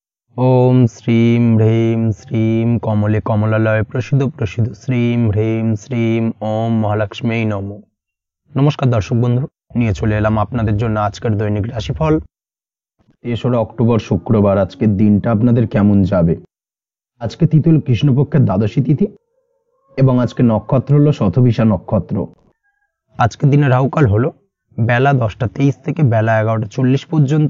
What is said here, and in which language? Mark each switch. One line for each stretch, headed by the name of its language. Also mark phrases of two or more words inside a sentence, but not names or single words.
Sanskrit: ओम श्रीं ह्रीं श्रीं कमले कमलालय प्रसिद्ध प्रसिद्ध श्रीं ह्रीं श्रीं ओम महालक्ष्मी नमो।
Bangla: নমস্কার দর্শক বন্ধু, নিয়ে চলে এলাম আপনাদের জন্য আজকের দৈনিক রাশিফল। 3 অক্টোবর শুক্রবার আজকের দিনটা আপনাদের কেমন যাবে। আজকে তিথি হল কৃষ্ণপক্ষের দ্বাদশী তিথি এবং আজকে নক্ষত্র হলো শতভিষা নক্ষত্র। আজকের দিনে রাহুকাল হলো বেলা 10টা 23 থেকে বেলা 11টা 40 পর্যন্ত।